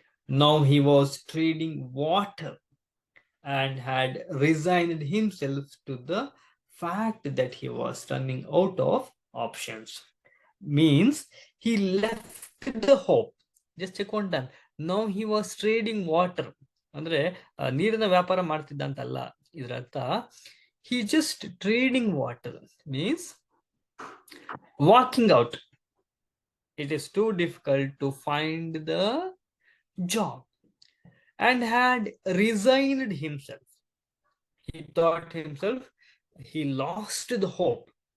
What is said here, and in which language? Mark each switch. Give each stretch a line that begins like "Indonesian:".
English: Now he was trading water and had resigned himself to the fact that he was running out of options. Means he left the hope. Just check one time. Now he was trading water.
Kannada: ಅಂದ್ರೆ ನೀರಿನ ವ್ಯಾಪಾರ ಮಾಡ್ತಿದ್ದ ಅಂತಲ್ಲ ಇದ್ರ ಅರ್ಥ.
English: He just trading water means walking out. It is too difficult to find the job and had resigned himself. He thought himself, he lost the hope.